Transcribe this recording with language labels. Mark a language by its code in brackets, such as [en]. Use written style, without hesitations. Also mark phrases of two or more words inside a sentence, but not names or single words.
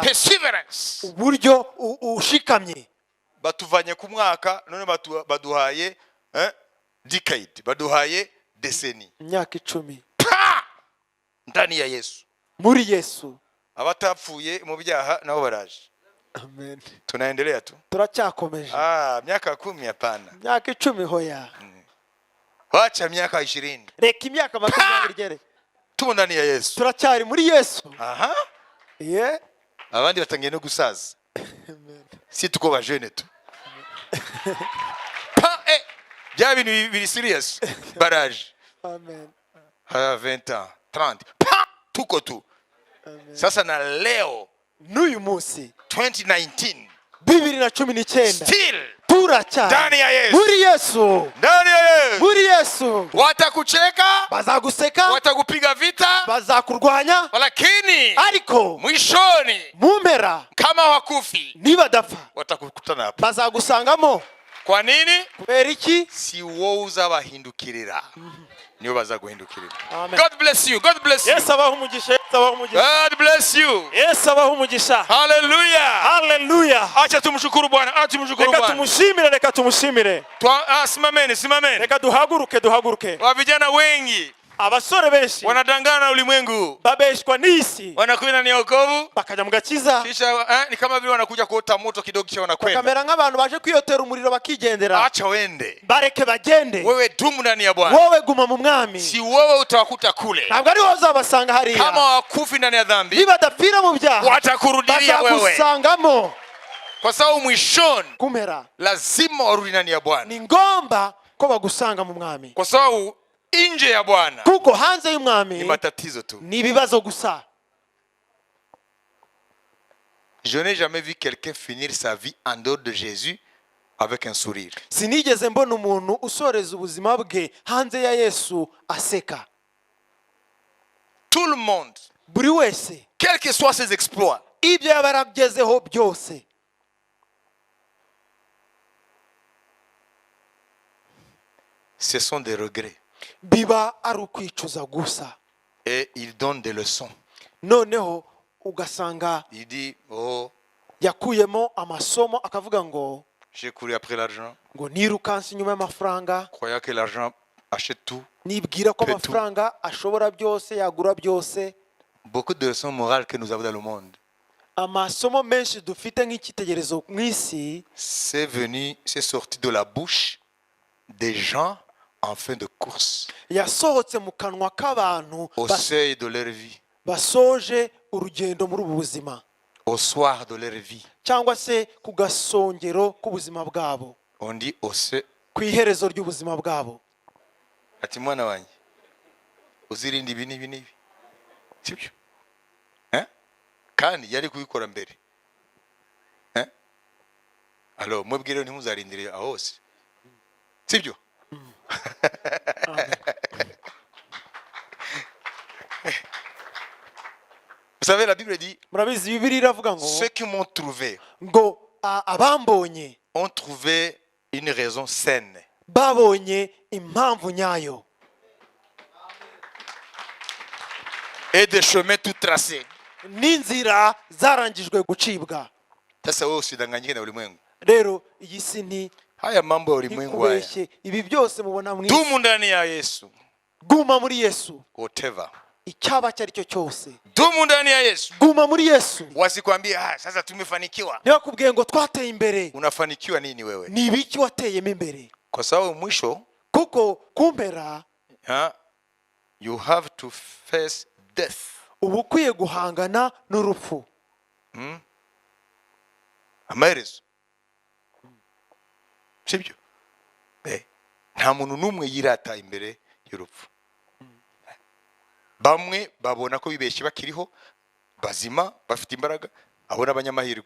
[en] Perseverance. [rw] Uburyo ushikamye. Batuvanye ku mwaka none baduhaye decade, baduhaye decennie. Imyaka 10 [sw] ndani ya Yesu. [rw] Muri Yesu. Abatapfuye mu byaha nabo baraje. Amen. [sw] Tunaendelea tu. [rw] Turacyakomeje. [sw] Miaka 10 hapana. [rw] Imyaka 10 hoya. [sw] Wacha miaka 20. [rw] Reka imyaka 20 igere. [sw] Tumo ndani ya Yesu. [rw] Turacyari muri Yesu. Aha. Yeah. Abandi batangiye no gusaza. Amen. [sw] Si tuko ba jeune tu. [rw] Pa bya bintu biri serious. Barage. Amen. [fr] 20 ans, 30. [sw] Pa tuko tu. Amen. Sasa na leo [rw] N'uyu munsi 2019 2019 still uracya [sw] ndani ya Yesu, [rw] muri Yesu, [sw] ndani ya Yesu. [rw] muri Yesu. [sw] Watakucheka, [rw] Bazaguseka, [sw] watakupiga vita, [rw] bazakurwanya, [sw] lakini [rw] ariko [sw] mwishoni [rw] mu mpera [sw] kama wakufi [rw] nibadapfa [sw] watakukutana hapa. [rw] bazagusangamo. [sw] Kwa nini? [rw] Kubera iki? Si wowe uzabahindukirira, nibo bazaguhindukirira. Amen. [en] God bless you, God bless you, [rw] Yesu abaho umugisha, Yesu abaho umugisha, [en] God bless you. [rw] Yesu abaho umugisha. Hallelujah. Haleluya. [sw] Acha tumshukuru Bwana, acha tumshukuru [rw] Reka [sw] Bwana. [rw] tumushimire, reka tumushimire. [sw] Simameni, simameni. [rw] Reka duhaguruke. [sw] Wa vijana wengi [rw] Abasore benshi [sw] wanadangana na ulimwengu, [rw] babeshwa n'isi, [sw] wanakwenda ni wokovu, [rw] bakajya mu gakiza, [sw] kisha ni kama vile wanakuja kuota moto kidogo, kisha wanakwenda. [rw] bakamera nk'abantu baje kwiyotera umuriro bakigendera. [sw] Acha wende, [rw] Bareke bagende. [sw] wewe dumu ndani ya Bwana. [rw] Wowe guma mu mwami. [sw] Si wewe utawakuta kule, [rw] Ntabwo ari wowe uzabasanga hariya. [sw] kama wakufi ndani ya dhambi, [rw] Nibadapfira mu byaha [sw] watakurudilia wewe, [rw] bazagusangamo. [sw] kwa sababu mwishoni [rw] Kumera [sw] lazima warudi ndani ya Bwana, [rw] ni ngomba ko bagusanga mu mwami, [sw] kwa sababu nje ya Bwana [rw] kuko hanze ni y'umwami [sw] matatizo tu. [rw] ni ibibazo gusa. [fr] Je n'ai jamais vu quelqu'un finir sa vie en dehors de Jésus avec un sourire. [rw] Sinigeze mbona umuntu usoreza ubuzima bwe hanze ya Yesu aseka. [fr] Tout le monde, [rw] Buri wese [fr] quels que soient ses exploits, [rw] ibyo yaba yaragezeho byose [fr] ce sont des regrets. [rw] biba ari ukwicuza gusa. [fr] Et il donne des leçons. [rw] Noneho ugasanga [fr] Il dit, oh, [rw] yakuyemo amasomo akavuga ngo [fr] j'ai couru après l'argent, [rw] nirukanse inyuma y'amafaranga, [fr] croyant que l'argent achète tout. [rw] nibwira ko Petu. amafaranga ashobora byose, yagura byose. [fr] Beaucoup de leçons morales que nous avons dans le monde, [rw] Amasomo menshi dufite nk'icyitegererezo mu isi [fr] c'est sorti de la bouche des gens en fin de course, [rw] yasohotse mu kanwa k'abantu [fr] au seuil de leur vie, [rw] basoje urugendo muri ubu buzima, [fr] au soir de leur vie. [rw] cyangwa se ku gasongero k'ubuzima bwabo, [fr] On dit au seuil. [rw] ku iherezo ry'ubuzima bwabo. Ati mwana wanjye uzirinde ibi n'ibi n'ibi, sibyo? Kandi yari kubikora mbere. Alors mwebwe ntimuzarindire aho hose, sibyo? [fr] Vous savez, la Bible dit, [rw] Murabizi Bibiliya iravuga ngo [fr] ceux qui m'ont trouvé [rw] abambonye [fr] ont trouvé une raison saine. [rw] babonye impamvu nyayo [fr] Et des chemins tout tracés. [rw] n'inzira zarangijwe gucibwa. [sw] Sasa wewe usidanganyike na ulimwengu. [rw] Rero iyi si ni [sw] Haya mambo ya ulimwengu haya. [rw] ikubeshye, ibi byose mubona mu isi. [sw] Dumu ndani ya Yesu. [rw] Guma muri Yesu, Whatever. icyaba cyari cyo cyose. [sw] Dumu ndani ya Yesu. [rw] Guma muri Yesu. [sw] Wasikwambie sasa tumefanikiwa. [rw] Ntibakubwiye ngo twateye imbere. [sw] Unafanikiwa nini wewe? [rw] Ni ibiki wateyemo imbere? [sw] Kwa sababu mwisho [rw] Kuko kumpera [en] you have to face death. [rw] uba ukwiye guhangana n'urupfu. Amaherezo, sibyo? Nta muntu n'umwe yirata imbere y'urupfu. Bamwe babona ko bibeshye bakiriho, bazima, bafite imbaraga, abona abanyamahirwe.